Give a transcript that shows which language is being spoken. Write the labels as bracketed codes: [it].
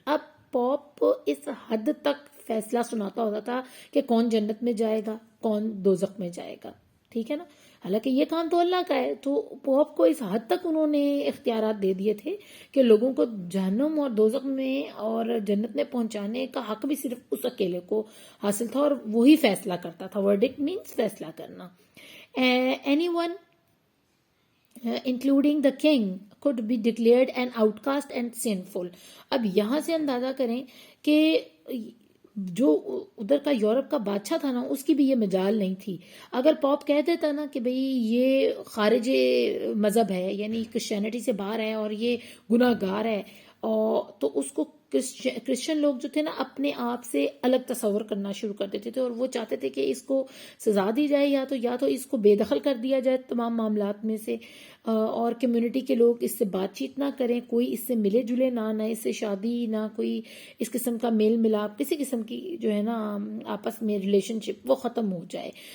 [ur] اب پوپ اس حد تک فیصلہ سناتا ہوتا تھا کہ کون جنت میں جائے گا، کون دوزخ میں جائے گا، ٹھیک ہے نا. حالانکہ یہ کام تو اللہ کا ہے، تو پوپ کو اس حد تک انہوں نے اختیارات دے دیے تھے کہ لوگوں کو جہنم اور دوزخ میں اور جنت میں پہنچانے کا حق بھی صرف اس اکیلے کو حاصل تھا، اور وہی فیصلہ کرتا تھا. [en] verdict means [ur] فیصلہ کرنا. [en] Anyone including the king could be declared an outcast and sinful. [ur] اب یہاں سے اندازہ کریں کہ جو ادھر کا یورپ کا بادشاہ تھا نا اس کی بھی یہ مجال نہیں تھی. اگر پوپ کہہ دیتا نا کہ بھئی یہ خارج مذہب ہے، یعنی کرسچینٹی سے باہر ہے اور یہ گناہ گار ہے، اور تو اس کو کرسچن لوگ جو تھے نا اپنے آپ سے الگ تصور کرنا شروع کر دیتے تھے، اور وہ چاہتے تھے کہ اس کو سزا دی جائے، یا تو اس کو بے دخل کر دیا جائے تمام معاملات میں سے، اور کمیونٹی کے لوگ اس سے بات چیت نہ کریں، کوئی اس سے ملے جلے نہ اس سے شادی، نہ کوئی اس قسم کا میل ملاپ، کسی قسم کی جو ہے نا آپس میں ریلیشن شپ وہ ختم ہو جائے.